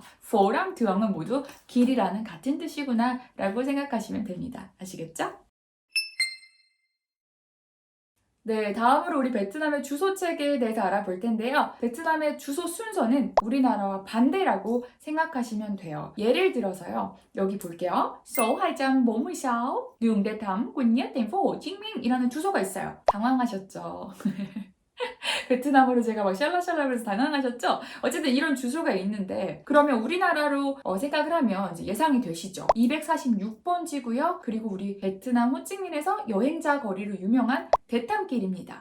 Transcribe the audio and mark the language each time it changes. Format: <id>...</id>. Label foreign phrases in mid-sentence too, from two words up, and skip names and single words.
<ko>포랑 드엉은 모두 길이라는 같은 뜻이구나 라고 생각하시면 됩니다. 아시겠죠? 네, 다음으로 우리 베트남의 주소 체계에 대해서 알아볼 텐데요. 베트남의 주소 순서는 우리나라와 반대라고 생각하시면 돼요. 예를 들어서요. 여기 볼게요.</ko> <vi>số 246 đường Đề Thám, quận Nhất, thành phố Hồ Chí Minh</vi> <ko>이라는 주소가 있어요. 당황하셨죠? 베트남어로 제가 막 샬라샬라 그래서 당황하셨죠? 어쨌든 이런 주소가 있는데, 그러면 우리나라로 생각을 하면 이제 예상이 되시죠? 246번지고요. 그리고 우리 베트남 호찌민에서 여행자 거리로 유명한 대탐길입니다.</ko>